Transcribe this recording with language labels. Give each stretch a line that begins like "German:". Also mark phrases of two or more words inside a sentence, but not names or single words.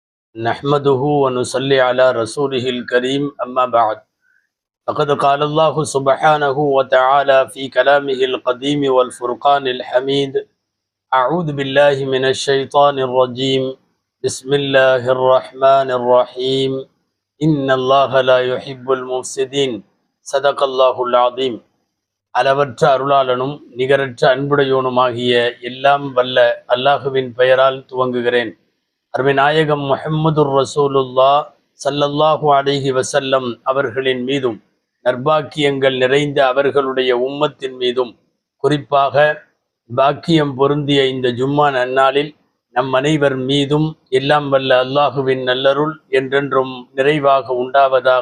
Arabic: نحمده ونصلي على رسوله الكريم أما بعد فقد قال الله سبحانه وتعالى في كلامه القديم والفرقان الحميد أعوذ بالله من الشيطان الرجيم بسم الله الرحمن الرحيم إن الله لا يحب المفسدين صدق الله العظيم
Tamil: அளவற்ற அருளாளனும் நிகரற்ற அன்புடையோனுமாகிய எல்லாம் வல்ல அல்லாஹுவின் பெயரால் துவங்குகிறேன். அருமை நாயகம்
Arabic: محمد رسول الله صلى الله عليه وسلم
Tamil: அவர்களின் மீதும் நற்பாக்கியங்கள் நிறைந்த அவர்களுடைய உம்மத்தின் மீதும் குறிப்பாக பாக்கியம் பொருந்திய இந்த ஜும்மா நன்னாளில் நம் அனைவர் மீதும் எல்லாம் வல்ல அல்லாஹுவின் நல்லருள் என்றென்றும் நிறைவாக உண்டாவதாக.